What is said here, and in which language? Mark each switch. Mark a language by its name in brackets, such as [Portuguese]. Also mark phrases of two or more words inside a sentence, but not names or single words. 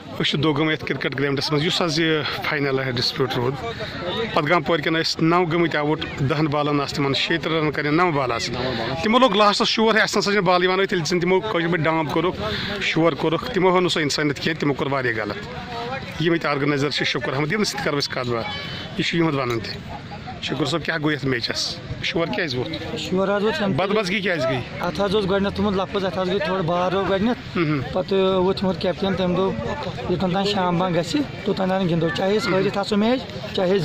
[Kashmiri] دوگم یتھ کرکٹ گراؤنڈس مز حظ یہ فائنل ڈسپیوٹ رود پتگام پور کن 9 گمت آؤٹ 10 بالن تم 6 رن کر 9 بال تمو لوگ لاسٹس شور اس نسا بال تیل زن تمو ڈامپ کورک شور کورک تمو ہو سو انسانیت کی تمو کور واریاہ غلط یم آرگنائزر شکر احمد یم سۭتۍ کرو کت بات یہ ونان تہ شکر صٲب کیا گو یتھ میچس شور کیٛازِ ووت شور بدمزگی کیٛازِ گٔے اتھ گۄڈنیٚتھ تھوٚمُت لفظ اتھ گٔے تھوڑا بار گۄڈنیٚتھ پتہٕ ووت تھوٚمُت کیپٹن تمہِ دۄہ یوٚتن تام شام بنٛگ گژھِ توٚتام گِنٛدو چاہے أسۍ ہٲرِتھ آسو میچ چاہے أسۍ